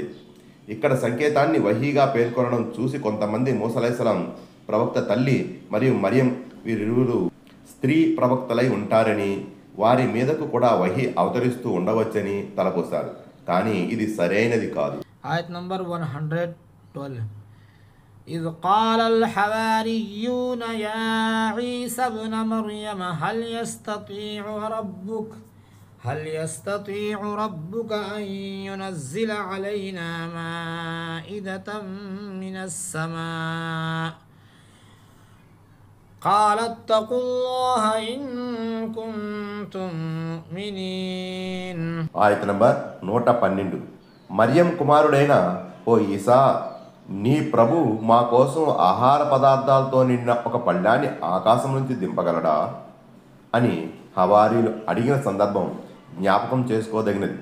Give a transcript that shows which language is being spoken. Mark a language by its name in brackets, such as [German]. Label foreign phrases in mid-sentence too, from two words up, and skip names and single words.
[Telugu] ఇక్కడ సంకేతాన్ని వహీగా పేర్కొనడం చూసి కొంతమంది మూసా [Arabic] عليه السلام [Telugu] ప్రవక్త తల్లి మరియు మరియం వీరిరువురు స్త్రీ ప్రవక్తలై ఉంటారని, వారి మీదకు కూడా వహీ అవతరిస్తూ ఉండవచ్చని తలపోశారు. కానీ ఇది సరైనది కాదు. ఆయత్ నంబర్ 112. [Arabic] إذ قال الحواريون يا عيسى ابن مريم هل يستطيع ربك أن ينزل علينا مائدة من السماء قال اتقوا الله إن كنتم مؤمنين. [Telugu] ఆయత్ నంబర్ 112. మరియం కుమారుడైన ఓ ఈసా, నీ ప్రభు మా కోసం ఆహార పదార్థాలతో నిండిన ఒక పళ్ళాన్ని ఆకాశం నుంచి దింపగలడా అని హవారీలు అడిగిన సందర్భం జ్ఞాపకం చేసుకోదగినది.